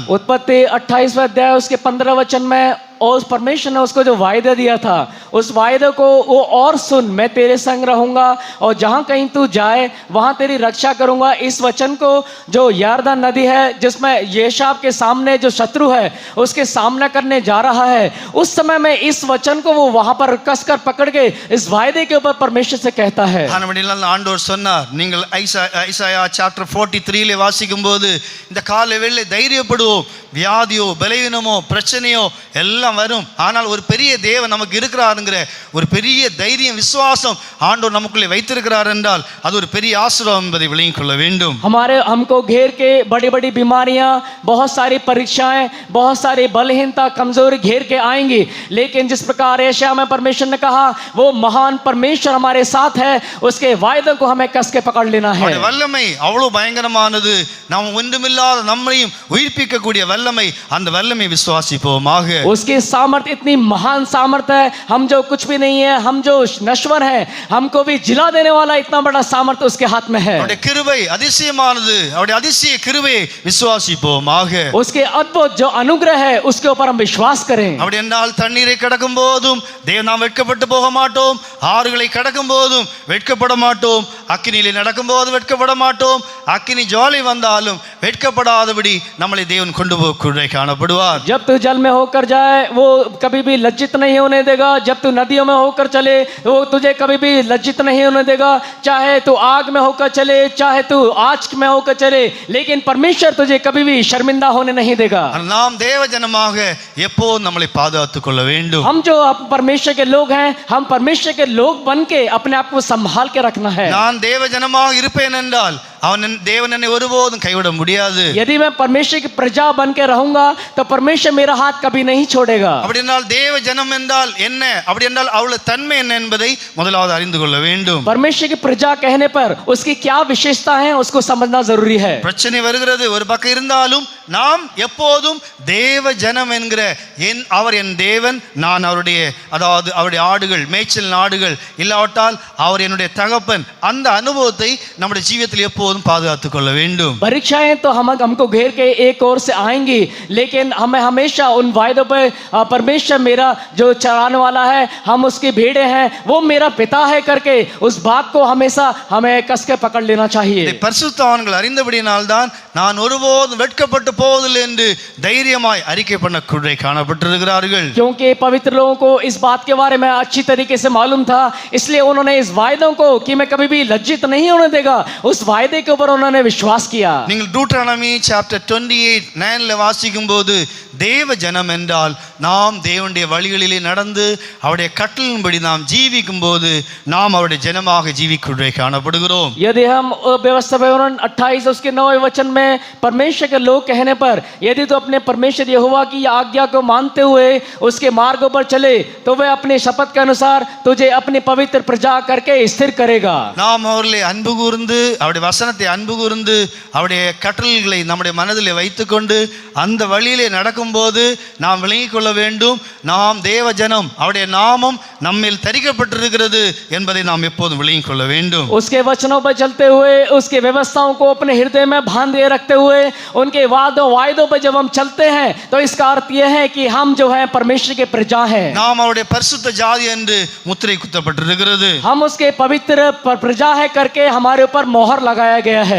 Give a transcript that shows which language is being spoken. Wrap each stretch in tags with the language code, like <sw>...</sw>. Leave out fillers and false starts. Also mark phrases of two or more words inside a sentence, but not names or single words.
<hi>उत्पत्ति 28वां अध्याय उसके 15 वचन में, और उस परमेश्वर ने उसको जो वायदा दिया था, उस वायदे को वो और सुन, मैं तेरे संग रहूंगा और जहां कहीं तू जाए वहां तेरी रक्षा करूंगा। इस वचन को जो यरदन नदी है जिसमें येशाब के सामने जो शत्रु है उसके सामना करने जा रहा है, उस समय में इस वचन को वो वहां पर कसकर पकड़ के इस वायदे के ऊपर परमेश्वर से कहता है।</hi> <ta>ஆண்டவர் சொன்னார், நீங்கள் ஐசாயா சாப்டர் 43 வாசிக்கும் போது, இந்த காலை வேளை தைரியப்படுவோம், வியாதியோ பலவீனமோ பிரச்சனையோ எல்லாம் வரும், ஆனால் ஒரு பெரிய தேவன் நமக்கு இருக்கிறாருங்கிற ஒரு பெரிய தைரியம் விசுவாசம் ஆண்டவர் நமக்குள்ளே வைத்திருக்கிறார் என்றால் அது ஒரு பெரிய ஆசீர்வாதம் என்பதை விளங்கிக் கொள்ள வேண்டும்.</ta> <hi>हमको घेर के बड़ी बड़ी बीमारियां, बहुत सारी परीक्षाएं, बहुत सारी बलहीनता कमजोरी घेर के आएंगी, लेकिन जिस प्रकार यशायाह में परमेश्वर ने कहा वो महान परमेश्वर हमारे साथ है, उसके वायदों को हमें कस के पकड़ लेना है।</hi> <ta>வல்லமை அவ்வளவு பயங்கரமானது, நாம் ஒன்றுமில்லாத நம்மையும் உயிர்ப்பிக்க கூடிய வல்லமை, அந்த வல்லமை விசுவாசிப்போமாக।</ta> <hi>उसकी सामर्थ इतनी महान सामर्थ है, हम जो कुछ भी नहीं है, हम जो नश्वर है, हमको भी जिला देने वाला इतना बड़ा सामर्थ उसके हाथ में है।</hi> <ta>அவருடைய கிருபை அதிசயமானது, அவருடைய அதிசய கிருபையை விசுவாசிப்போமாக।</ta> <hi>उसके अद्भुत जो अनुग्रह है उसके ऊपर हम विश्वास करें।</hi> <ta>அப்படி என்றால் தண்ணீரை கடக்கும் போதும் நாம் வெட்கப்பட்டு போக மாட்டோம், ஆறுகளை கடக்கும் போதும் வெட்கப்பட மாட்டோம், அக்கினியிலே நடக்கும் போது வெட்கப்பட மாட்டோம், அக்கினி ஜுவாலை வந்தாலும் வெட்கப்படாதபடி நம்மளை தேவன் கொண்டு போக காணப்படுவார்।</ta> <hi>जब तू जल में होकर जाए वो कभी भी लज्जित नहीं होने देगा, जब तू नदियों में होकर चले वो तुझे कभी भी लज्जित नहीं होने देगा, चाहे तू आग में होकर चले, चाहे तू आग में होकर चले, लेकिन परमेश्वर तुझे कभी भी शर्मिंदा होने नहीं देगा।</hi> <ta>நாம் தேவ ஜனமாக எப்போதும் நம்மளை பாதுகாத்துக் கொள்ள வேண்டும்।</ta> <hi>हम जो परमेश्वर के लोग हैं, हम परमेश्वर के लोग बन के अपने आप को संभाल के रखना है।</hi> <ta>நான் தேவ ஜனமாக இருப்பேன் என்றால் அவன் தேவன் என்னை ஒருபோதும் கைவிட முடியாது।</ta> <hi>यदि मैं परमेश्वर की प्रजा बन के रहूंगा तो परमेश्वर मेरा हाथ कभी नहीं छोड़ेगा।</hi> <ta>அப்படி என்றால் தேவ ஜனம் என்றால் என்ன, அப்படி என்றால் அவளுடைய தன்மை என்ன என்பதை முதலாவது அறிந்து கொள்ள வேண்டும்।</ta> <hi>परमेश्वर की प्रजा कहने पर उसकी क्या विशेषता है उसको समझना जरूरी है।</hi> <ta>பிரச்சனை வருகிறது ஒரு பக்கம் இருந்தாலும் நாம் எப்போதும் தேவ ஜனம் என்கிற அவர் என் தேவன், நான் அவருடைய அதாவது அவருடைய ஆடுகள், மேய்ச்சல் ஆடுகள், இல்லாவிட்டால் அவர் என்னுடைய தகப்பன், அந்த அனுபவத்தை நம்முடைய ஜீவியத்தில் எப்போதும் பாதுகாத்துக் கொள்ள வேண்டும்।</ta> <hi>परीक्षाएं तो हमको घेर के एक ओर से आएंगी, लेकिन हमें हमेशा उन वायदों पर परमेश्वर मेरा जो चराने वाला है, हम उसकी भेड़े हैं, वो मेरा पिता है करके उस बात को हमेशा हमें कस के पकड़ लेना चाहिए।</hi> <ta>பரிசுத்தவான்கள் அறிந்தபடியினால்தான் நான் ஒருபோதும் வெட்கப்பட்டு போவதில்லை என்று தைரியமாய் அறிக்கை பண்ணக்கூட காணப்பட்டிருக்கிறார்கள்।</ta> <hi>क्योंकि पवित्र लोगों को इस बात के बारे में अच्छी तरीके से मालूम था, इसलिए उन्होंने इस वायदों को कि मैं कभी भी लज्जित नहीं होने देगा, उस वायदे के ऊपर उन्होंने विश्वास किया।</hi> <ta>நீங்கள் டூட்ரானமி சாப்டர் 28:9 வாசிக்கும் போது தேவ ஜனம் என்றால் நாம் தேவனுடைய வழிகளிலே நடந்து அவருடைய கட்டளையின்படி நாம் ஜீவிக்கும் போது நாம் அவருடைய ஜனமாக ஜீவிக்க காணப்படுகிறோம்।</ta> <hi>यदि हम व्यवस्था विवरण 28 उसके 9 वचन में परमेश्वर के लोग कहने पर यदि तो अपने परमेश्वर यहोवा की आज्ञा को मानते हुए उसके मार्गों पर चले तो वह अपने शपथ के अनुसार तुझे अपनी पवित्र प्रजा करके स्थिर करेगा।</hi> <ta>நாம் அவர்களை அன்பு கூர்ந்து அவருடைய வசனத்தை அன்பு கூர்ந்து அவருடைய கட்டளைகளை நம்முடைய மனதிலே வைத்துக்கொண்டு அந்த வழியிலே நடக்கும்போது நாம் விளங்கிக் கொள்ள வேண்டும், நாம் தேவ ஜனம், அவருடைய நாமம் நம்மில் தரிக்கப்பட்டிருக்கிறது என்பதை நாம் எப்போதும் விளங்கிக் கொள்ள வேண்டும்।</ta> <hi>उसके वचनों पर चलते हुए उसके व्यवस्थाओं को अपने हृदय में बांधे रखते हुए उनके वायदों पर जब हम चलते हैं तो इसका अर्थ यह है कि हम जो है परमेश्वर के प्रजा हैं।</hi> <ta>நாம் அவருடைய பரிசுத்த ஜாதி என்று முத்திரை குத்தப்பட்டிருக்கிறது।</ta> <hi>हम उसके पवित्र प्रजा है करके हमारे ऊपर मोहर लगाया गया है।</hi>